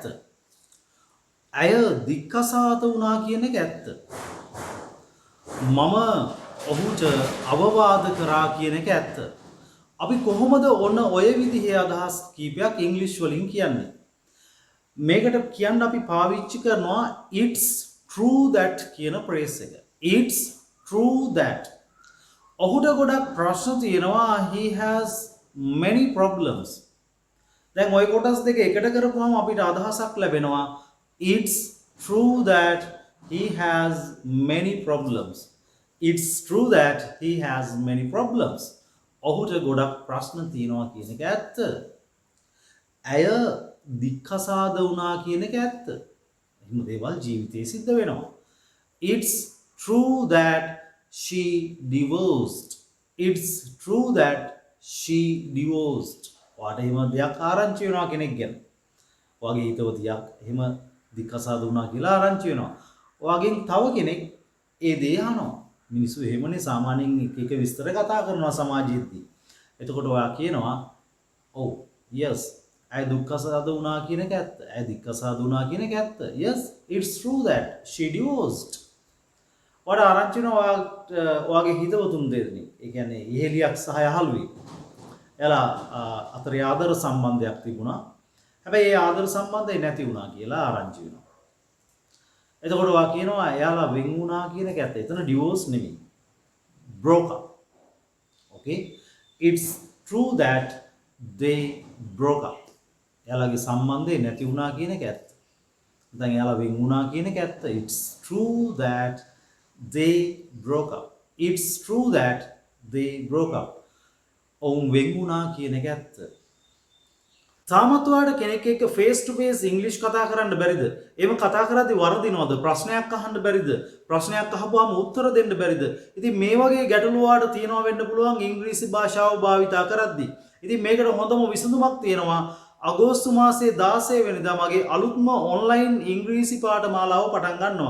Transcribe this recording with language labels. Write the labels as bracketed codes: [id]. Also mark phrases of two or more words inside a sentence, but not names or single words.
[si] ඇය දික්කසාත වුණා කියන එක ඇත්ත. මම ඔහුට අවවාද කරා කියන එක ඇත්ත. අපි කොහොමද ඔන්න ඔය විදිහේ අදහස් කීපයක් ඉංග්‍රීසි වලින් කියන්නේ. මේකට කියන්න අපි පාවිච්චි කරනවා [en] it's true that [si] කියන phrase එක. [en] It's true that. [si] ඔහුට ගොඩක් ප්‍රශ්න තියෙනවා. [en] He has many problems. [si] දැන් ওই කොටස් දෙක එකට කරපුවාම අපිට අදහසක් ලැබෙනවා. [en] It's true that he has many problems. It's true that he has many problems. [si] ඔහුට ගොඩක් ප්‍රශ්න තියෙනවා කියන එක ඇත්ත. ඇය දික්කසාද වුණා කියන එක ඇත්ත. එහෙම දේවල් ජීවිතේ සිද්ධ වෙනවා. [en] It's true that she divorced. It's true that she divorced. [si] ඔයාට එහෙම දෙයක් ආරංචි වෙනවා කෙනෙක් ගැන. ඔයාගේ හිතවතියක් එහෙම දික්කසාද වුණා කියලා ආරංචි වෙනවා. ඔයාගෙන් තව කෙනෙක් ඒ දේ අහනවා. මිනිස්සු එහෙමනේ සාමාන්‍යයෙන් එක විස්තර කතා කරනවා සමාජයේදී. එතකොට ඔයා කියනවා ඔව් yes ඇය දුක්ඛසාද වුණා කියන එක ඇත්ත. ඇය දික්කසාද වුණා කියන එක ඇත්ත. [en] Yes it's true that she divorced. [si] ඔයාට ආරංචි වෙනවා ඔයාගේ හිතවතුන් දෙන්නෙක්. ඒ කියන්නේ ඉහෙලියක් සහ යහළුවෙක්. එයාලා අතරේ ආදර සම්බන්ධයක් තිබුණා. හැබැයි ඒ ආදර සම්බන්ධය නැති වුණා කියලා ආරංචි වෙනවා. එතකොට ඔයා කියනවා එයාලා වෙන් වුණා කියන එක ඇත්ත. එතන divorce නෙමෙයි. [en] broke up. Okay? It's true that they broke up. [si] එයාලගේ සම්බන්ධය නැති වුණා කියන එක ඇත්ත. දැන් එයාලා වෙන් වුණා කියන එක ඇත්ත. [en] It's true that they broke up. It's true that they broke up. [si] ඔවුන් වෙන් වුණා කියන එක ඇත්ත. තාමත් ඔයාලට කෙනෙක් එක්ක [en] face to face [si] ඉංග්‍රීසි කතා කරන්න බැරිද? එහෙම කතා කරද්දී වරදිනවද? ප්‍රශ්නයක් අහන්න බැරිද? ප්‍රශ්නයක් අහපුවාම උත්තර දෙන්න බැරිද? ඉතින් මේ වගේ ගැටලු ඔයාලට තියෙනවා වෙන්න පුළුවන් ඉංග්‍රීසි භාෂාව භාවිතා කරද්දී. ඉතින් මේකට හොඳම විසඳුමක් තියෙනවා. අගෝස්තු මාසයේ 16 වෙනිදා මගේ අලුත්ම ඔන්ලයින් ඉංග්‍රීසි පාඨමාලාව පටන් ගන්නවා.